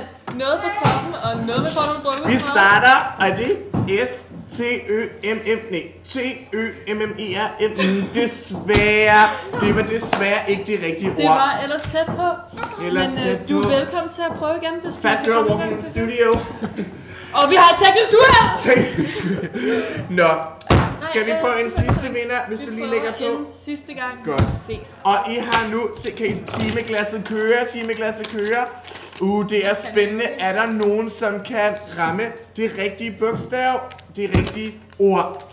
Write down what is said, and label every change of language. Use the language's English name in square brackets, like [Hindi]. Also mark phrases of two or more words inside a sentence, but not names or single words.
[Danish] Noget på kroppen og noget med, hvor du drukker. Vi starter, og det er T-Ø-M-M-E-R. Desværre. Det var desværre ikke det rigtige ord. Det var ellers tæt på. Ellers Men tæt du på. er velkommen til at prøve igen, hvis du [English] Fat [Danish] kan [English] Girl [Danish] komme [English] Walking in [Danish] igang [English] the [Danish] til det. [English] Studio. [Danish] Og vi har et teknisk duel! Nå, Skal vi prøve en sidste vinder, hvis du lige lægger på? en sidste gang. Godt. Ses. Og I har nu til timeglasset kører. Det er spændende. Er der nogen, som kan ramme det rigtige bogstav, det rigtige ord?